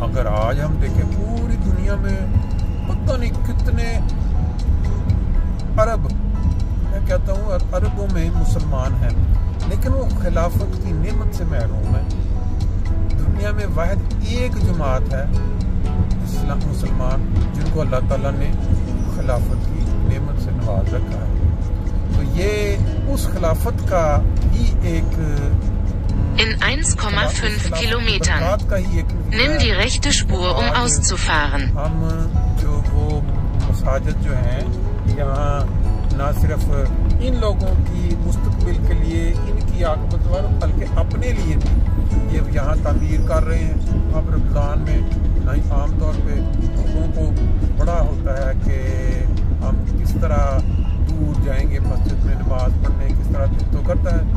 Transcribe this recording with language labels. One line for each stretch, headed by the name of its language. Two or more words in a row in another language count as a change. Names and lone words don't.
Urdu: اگر آج ہم دیکھیں پوری دنیا میں پتا نہیں کتنے ارب، میں کہتا ہوں اربوں میں مسلمان ہیں، لیکن وہ خلافت کی نعمت سے محروم ہے. دنیا میں واحد ایک جماعت ہے اسلام مسلمان جن کو اللہ تعالیٰ نے خلافت کی نعمت سے نواز رکھا ہے. تو یہ اس خلافت کا ہی ایک
German: In 1,5 Kilometern nimm die rechte Spur, um auszufahren.
Urdu: ہم جو وہ مساجد جو ہیں یہاں نہ صرف ان لوگوں کی مستقبل کے لیے، ان کی عاقبت بلکہ اپنے لیے بھی یہ یہاں تعمیر کر رہے ہیں. اب رمضان میں نہیں، عام طور پہ لوگوں کو بڑا ہوتا ہے کہ ہم کس طرح دور جائیں گے مسجد میں نماز پڑھنے، کس طرح دل تو کرتا ہے.